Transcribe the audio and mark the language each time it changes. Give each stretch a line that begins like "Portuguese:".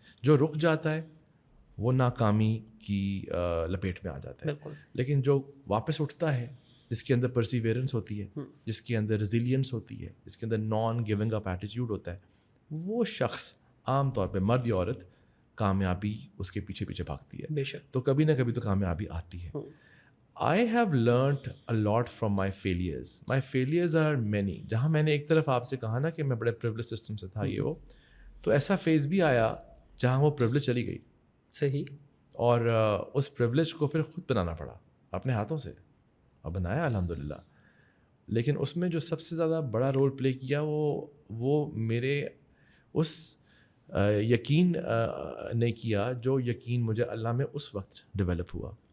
Urdu: جو رک جاتا ہے وہ ناکامی کی لپیٹ میں آ جاتا ہے, لیکن جو واپس اٹھتا ہے, جس کے اندر پرسیویرنس ہوتی ہے, جس کے اندر ریزیلینس ہوتی ہے, جس کے اندر نان گیونگ اپ ایٹیٹیوڈ ہوتا ہے, وہ شخص عام طور پہ مرد یا عورت کامیابی اس کے پیچھے پیچھے بھاگتی ہے. تو کبھی نہ کبھی تو کامیابی آتی ہے.
English: I have learned a lot from my failures. My failures are many.
Urdu: جہاں میں نے ایک طرف آپ سے کہا نا کہ میں بڑے پریولیج سسٹم سے تھا یہ وہ, تو ایسا فیز بھی آیا جہاں وہ پریولیج چلی گئی. صحیح. اور اس پریولیج کو پھر خود بنانا پڑا اپنے ہاتھوں سے, اور بنایا الحمدللہ. لیکن اس میں جو سب سے زیادہ بڑا رول پلے کیا وہ میرے اس یقین نے کیا جو یقین مجھے اللہ میں اس وقت ڈیولپ ہوا.